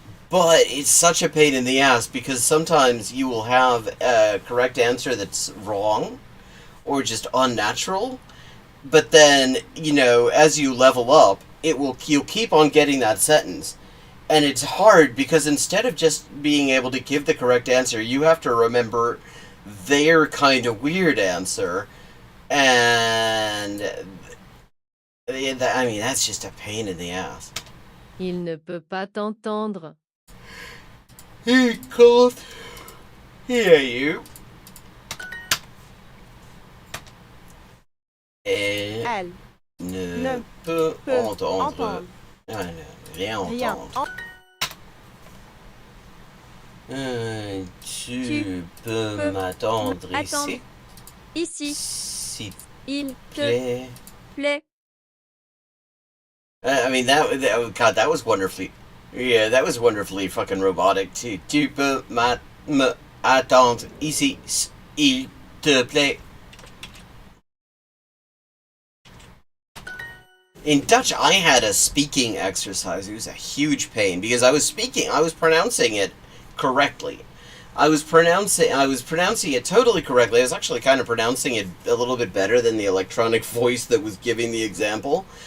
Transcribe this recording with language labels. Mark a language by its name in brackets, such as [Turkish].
[English] But it's such a pain in the ass, because sometimes you will have a correct answer that's wrong, or just unnatural, but then, you know, as you level up, you'll keep on getting that sentence. And it's hard, because instead of just being able to give the correct answer, you have to remember their kind of weird answer, and I mean, that's just a pain in the ass. [French] Il ne peut pas t'entendre. [English] He can't hear you. [French] Elle ne peut entendre. Ah, non, rien entendre. Tu peux m'attendre ici. Ici. S'il Il te plaît. [English] I mean, God, that was wonderfully Yeah, that was wonderfully fucking robotic. [French] Tu peux me attendre ici, s'il te plaît. [English] In Dutch, I had a speaking exercise. It was a huge pain because I was pronouncing it correctly. I was pronouncing it totally correctly. I was actually kind of pronouncing it a little bit better than the electronic voice that was giving the example.